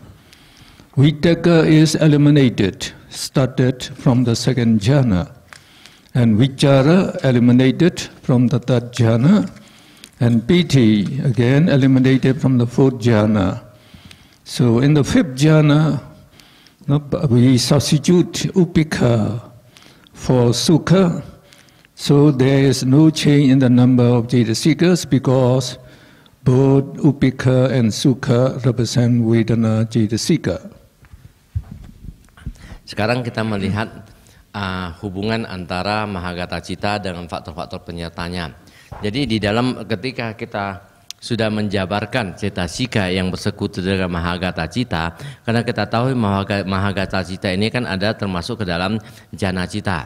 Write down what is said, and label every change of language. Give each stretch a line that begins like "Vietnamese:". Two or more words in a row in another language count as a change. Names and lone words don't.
English: Vitaka is eliminated, started from the second jhana, and vichara eliminated from the third jhana, and piti again eliminated from the fourth jhana. So in the fifth jhana, we substitute upekha for sukha. So there is no change in the number of Cetasikas because both upekha and sukha represent Vedana Cetasika.
Indonesian: Sekarang kita melihat hubungan antara
Pali: Mahagata Cita
Indonesian: dengan faktor-faktor penyertanya. Jadi di dalam ketika kita sudah menjabarkan Cetasika yang bersekutu dengan
Pali: Mahagata Cita,
Indonesian: karena kita tahu
Pali: Mahagata Cita
Indonesian: ini kan ada termasuk ke dalam
Pali: jana cita.